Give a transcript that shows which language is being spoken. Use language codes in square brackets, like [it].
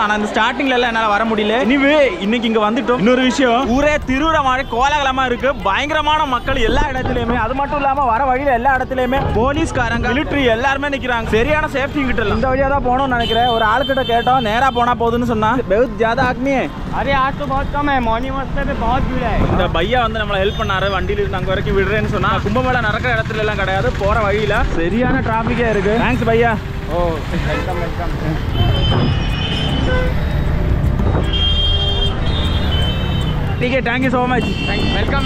[ta] ஆனால் அந்த ஸ்டார்டிங்ல எல்லாம் என்னால் வர முடியல. இன்னைக்கு இங்கே வந்துட்டோம். இன்னொரு விஷயம், ஊரே திருவிழா மாதிரி கோலாகலமாக இருக்கு. பயங்கரமான மக்கள் எல்லா இடத்துலையுமே. அது மட்டும் இல்லாமல் வர வழியில் எல்லா இடத்துலையுமே போலீஸ்காரங்க, மிலிட்ரி எல்லாருமே நிற்கிறாங்க. சரியான சேஃப்டி கிட்ட இல்லை. இந்த வழியாக தான் போகணும்னு நினைக்கிறேன். ஒரு ஆளுக்கிட்ட கேட்டோம், நேராக போனால் போதுன்னு சொன்னா. [hi] बहुत ज़्यादा आदमी है। अरे आज तो बहुत कम है, मॉर्निंग वक्त पे बहुत भीड़ है। [ta] இந்த பையா வந்து நம்மளை ஹெல்ப் பண்ணாரு. வண்டியில இருந்து அங்க வரைக்கும் விடுறேன்னு சொன்னா. கும்பமேளா நடக்கிற இடத்துல எல்லாம் கிடையாது, போற வழியில சரியான டிராபிக்கே இருக்கு. தேங்க்ஸ் பையா. [en] ओ welcome welcome. [hi] ठीक है, [en] Thank you so much. Welcome